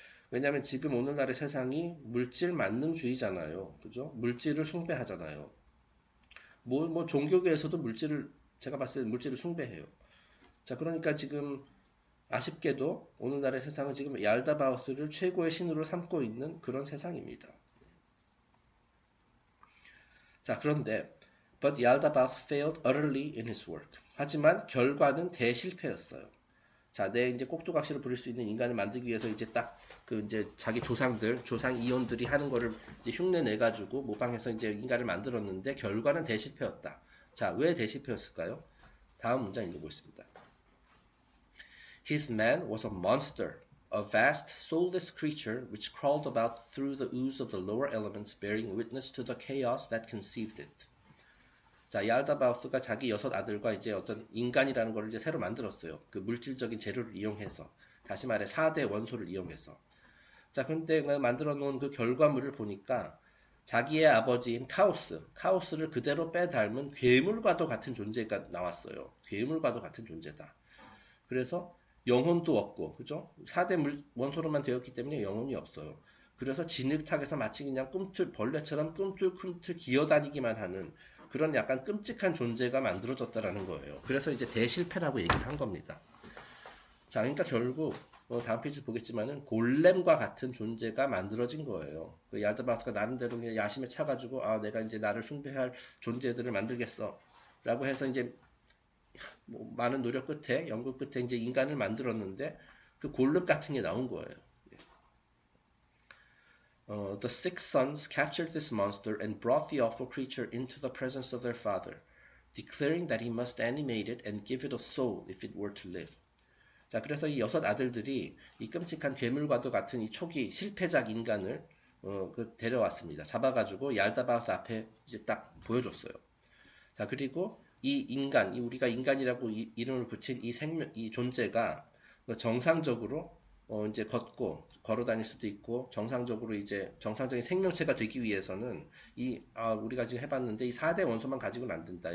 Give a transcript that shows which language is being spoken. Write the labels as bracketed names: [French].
[Korean] 왜냐하면 지금 오늘날의 세상이 물질 만능주의잖아요. 그죠? 물질을 숭배하잖아요. 뭐 종교계에서도 제가 봤을 때 물질을 숭배해요. 자, 그러니까 지금 아쉽게도 오늘날의 세상은 지금 얄다바우스를 최고의 신으로 삼고 있는 그런 세상입니다. 자, 그런데 [English] But Yaldabaoth failed utterly in his work. [Korean] 하지만 결과는 대실패였어요. 자, 내 이제 꼭두각시를 부릴 수 있는 인간을 만들기 위해서 이제 딱 그 이제 자기 조상 이혼들이 하는 거를 이제 흉내 내 가지고 모방해서 이제 인간을 만들었는데 결과는 대실패였다. 자, 왜 대실패였을까요? 다음 문장 읽어보겠습니다. [English] His man was a monster, a vast, soulless creature which crawled about through the ooze of the lower elements, bearing witness to the chaos that conceived it. [Korean] 자, 얄다바우스가 자기 6아들과 이제 어떤 인간이라는 걸 이제 새로 만들었어요. 그 물질적인 재료를 이용해서. 다시 말해 4대 원소를 이용해서. 자, 근데 만들어 놓은 그 결과물을 보니까 자기의 아버지인 카오스를 그대로 빼닮은 괴물과도 같은 존재가 나왔어요. 괴물과도 같은 존재다. 그래서 영혼도 없고, 그죠? 4대 원소로만 되었기 때문에 영혼이 없어요. 그래서 진흙탕에서 마치 그냥 벌레처럼 꿈틀꿈틀 기어다니기만 하는 그런 약간 끔찍한 존재가 만들어졌다라는 거예요. 그래서 이제 대실패라고 얘기를 한 겁니다. 자, 그러니까 결국 다음 페이지 보겠지만은 골렘과 같은 존재가 만들어진 거예요. 그 얄다바우스가 나름대로 그냥 야심에 차가지고 내가 이제 나를 숭배할 존재들을 만들겠어라고 해서 이제 뭐 많은 노력 끝에 연구 끝에 이제 인간을 만들었는데 그 골렘 같은 게 나온 거예요. [English] The 6 sons captured this monster and brought the awful creature into the presence of their father, declaring that he must animate it and give it a soul if it were to live. [Korean] 자, 그래서 이 6아들들이 이 끔찍한 괴물과도 같은 이 초기 실패작 인간을 데려왔습니다. 잡아가지고 얄다바우스 앞에 이제 딱 보여줬어요. 자, 그리고 이 인간, 우리가 인간이라고 이름을 붙인 이 존재가 정상적으로 이제 걸어 다닐 수도 있고 정상적으로 이제 정상적인 생명체가 되기 위해서는 우리가 지금 해봤는데 이 4대 원소만 가지고는 안 된다.